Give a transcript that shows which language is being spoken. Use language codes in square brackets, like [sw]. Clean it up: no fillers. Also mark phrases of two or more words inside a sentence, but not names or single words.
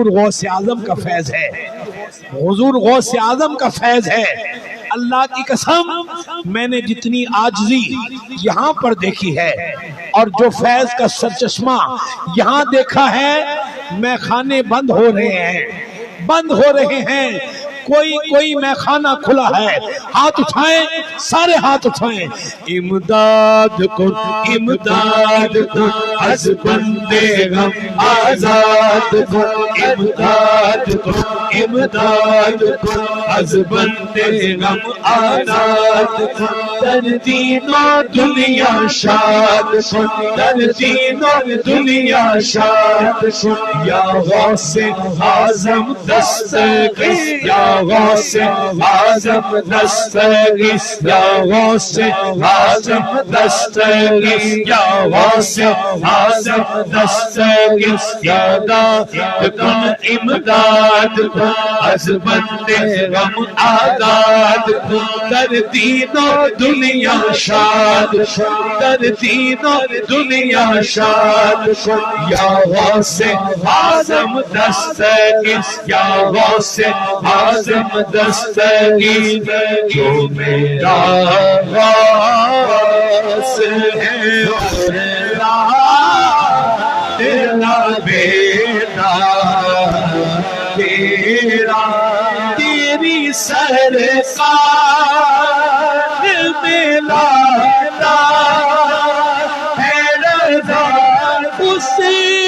[ur] غوث اعظم کا فیض ہے حضور غوث اعظم کا فیض ہے اللہ کی قسم میں نے جتنی عاجزی یہاں پر دیکھی ہے اور جو فیض کا سرچشمہ یہاں دیکھا ہے میں خانے بند ہو رہے ہیں کوئی میخانہ کھلا ہے، ہاتھ اٹھائیں، سارے ہاتھ اٹھائیں۔ [fa] امداد کن امداد کن از بندے غم آزاد کن، امداد کن امداد کن از بندے غم آزاد کن، در دین و دنیا شاد کن، در دین و دنیا شاد کن، یا غوث اعظم دستگیر، یا غوث اعظم دستگیر، یا غوث اعظم دستگیر، یا غوث اعظم دستگیر، یا داد کن امداد کن از بندے غم آزاد کن، در دین و دنیا شاد کن، در دین و دنیا شاد کن، یا غوث اعظم دستگیر، یا غوث اعظم دستگیر، [ur] جو میرا غوث ہے اور تیرا بیٹا تیرا، تیری سرکار میں لاتا ہے رضا اسے